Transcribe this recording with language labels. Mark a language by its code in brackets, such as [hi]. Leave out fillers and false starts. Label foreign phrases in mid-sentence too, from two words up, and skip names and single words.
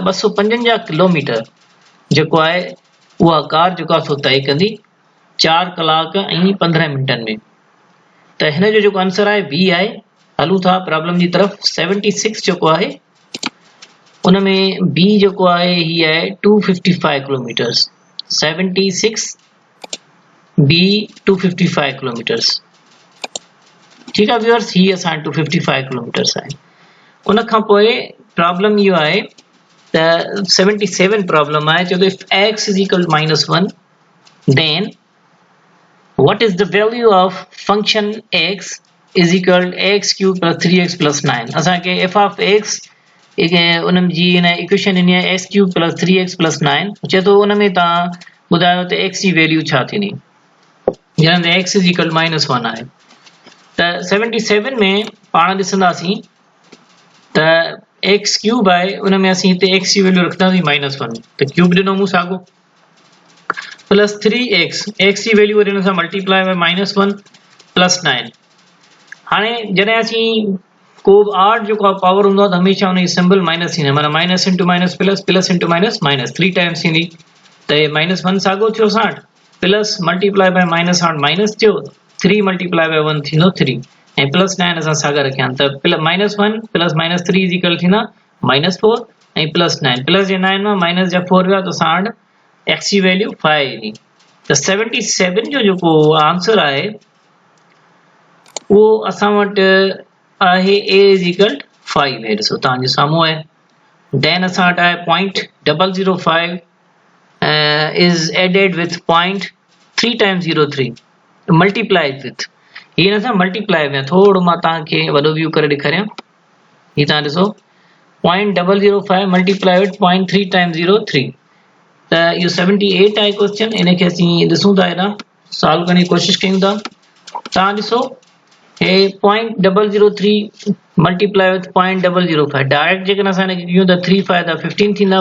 [sd] 255 किलोमीटर जेको आहे उहा कार जेको आहे सो तय कंदी 4 कलाक ऐं 15 मिंटनि में। त हिन जो जेको आंसर आहे बी आहे। हलूं था प्रॉब्लम जी तरफ़। 76 जेको आहे उन में बी जेको आहे ही आहे 255 किलोमीटर्स। 76 बी 255 किलोमीटर्स। ठीकु आहे व्यूअर्स, ही असां 255 किलोमीटर्स आहे। उन खां पोइ प्रॉब्लम इहो आहे त 77 प्रॉब्लम आहे। चए थो [en] इफ x is equal to -1 then what is the value of function x is equal to x cube plus 3x plus 9। [sd] असांखे [en] f of x [sd] उन्हनि जी हिन इक्वेशन ॾिनी आहे [en] x cube plus 3x plus 9. [sd] चए थो उन में तव्हां ॿुधायो त x जी वैल्यू छा थींदी जॾहिं त [en] x is equal -1 [sd] आहे। त 77 में पाण ॾिसंदासीं त [en] x cube [sd] आहे, उन में असीं हिते x जी वैल्यू रखंदासीं -1, त क्यूब ॾिनो मूं साॻियो [en] plus 3x, [sd] x जी वैल्यू वरी हुन सां [en] multiply by -1 plus 9. [sd] हाणे जॾहिं असीं को आड जेको आहे पावर हूंदो आहे त हमेशह हुनजी सिंबल माइनस थींदी आहे, माना [en] minus into minus plus, plus into minus minus 3 times [sd] थींदी। त हे -1 साॻियो थियो असां वटि, [en] plus multiply by minus [sd] हाणे माइनस थियो, [en] 3 multiply by 1 [sd] थींदो 3 ऐं प्लस 9 असां साॻा रखिया आहिनि। त [en] -1 plus -3 is equal [sd] थींदा -4 ऐं प्लस 9, प्लस जे 9 मां माइनस जा 4 विया त असां वटि x जी वैल्यू 5 ईंदी। त 77 जो जेको आंसर आहे उहो असां वटि आहे [en] a is equal 5 [sd] है। ॾिसो तव्हांजे साम्हूं आहे। [en] then [sd] असां वटि आहे [en] 0.005 is added with 0.3 times 03 multiplied with, [sd] हीअ न मल्टीप्लाई में थोरो मां तव्हांखे वॾो व्यू करे ॾेखारियां। हीअ तव्हां ॾिसो [en] 0.005 multiply with 0.3 times 03, [sd] त इहो 78 आहे क्वेश्चन। इन खे असीं ॾिसूं था, हेॾां सॉल्व करण जी कोशिशि कयूं था। तव्हां ॾिसो हे [en] 0.003 multiply with 0.005 direct [sd] जेकॾहिं असां हिनखे कयूं त 3 5 15 थींदा।